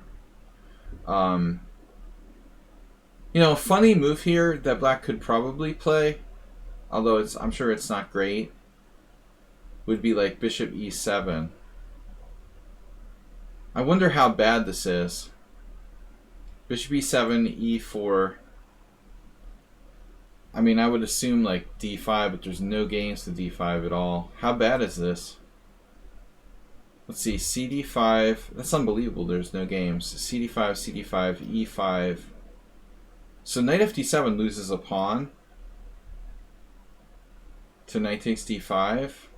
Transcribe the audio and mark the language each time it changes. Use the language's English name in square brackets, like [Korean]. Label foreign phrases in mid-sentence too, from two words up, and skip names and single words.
[English] You know, a funny move here that black could probably play, although I'm sure it's not great, would be like bishop e7. I wonder how bad this is. Bishop e7, e4. I mean, I would assume like d5, but there's no gains to d5 at all. How bad is this? Let's see, cd5. That's unbelievable. There's no games. cd5, cd5, e5. So knight fd7 loses a pawn to knight takes d5.